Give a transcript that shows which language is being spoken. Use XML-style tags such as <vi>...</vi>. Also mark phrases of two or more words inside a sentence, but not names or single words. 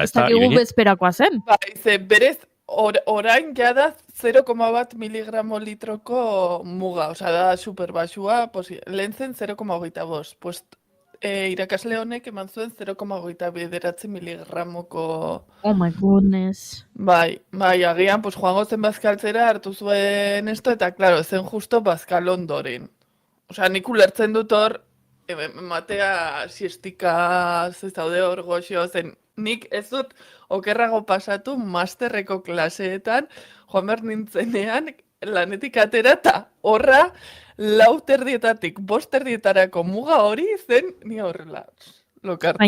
<eu>Ez dakigu bezperakoa zen. Bai, ze berez, orain jada 0,1 miligramo litroko muga, osea da superbaxua, lehen zen 0,25. Pues irakasle honek eman zuen 0,29 miligramoko...</eu> <en>Oh my goodness.</en> <eu>Bai, agian, pues joango zen bazkaltzera hartu zuen esto, eta claro, zen justo bazkal ondoren. Osea, nik ulertzen dut hor, matea siestika zaude hor goxo zen, nik ez dut okerrago pasatu masterreko klaseetan, joan behar nintzenean, lanetik atera eta horra 4:00 5:00 muga hori zen ni horrela lokartzen.</eu>